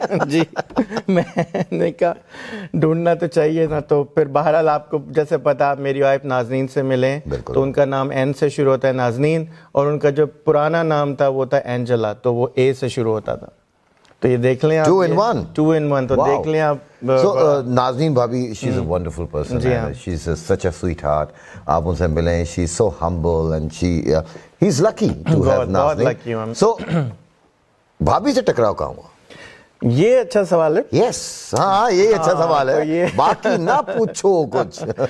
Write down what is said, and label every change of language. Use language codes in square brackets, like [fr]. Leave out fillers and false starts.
[ur] جی میں نے کہا ڈھونڈنا تو چاہیے نا. تو پھر بہرحال آپ کو جیسے پتا, میری وائف نازنین سے ملے تو ان کا نام این سے شروع ہوتا ہے نازنین, اور ان کا جو پرانا نام تھا وہ تھا اینجلا, تو وہ اے سے شروع ہوتا تھا. تو یہ دیکھ لیں آپ, [en] 2 in 1. 2 in 1. [ur] تو دیکھ لیں آپ. [en] So Nazneen bhabhi, she is a wonderful person. She is such a sweetheart. [ur] آپ ان سے ملیں, [en] she is so humble and he's lucky to have Nazneen. [ur] So بھابی سے ٹکراؤ کہاں ہوا؟ یہ اچھا سوال ہے. یس, ہاں یہ اچھا سوال ہے, باقی نہ پوچھو کچھ.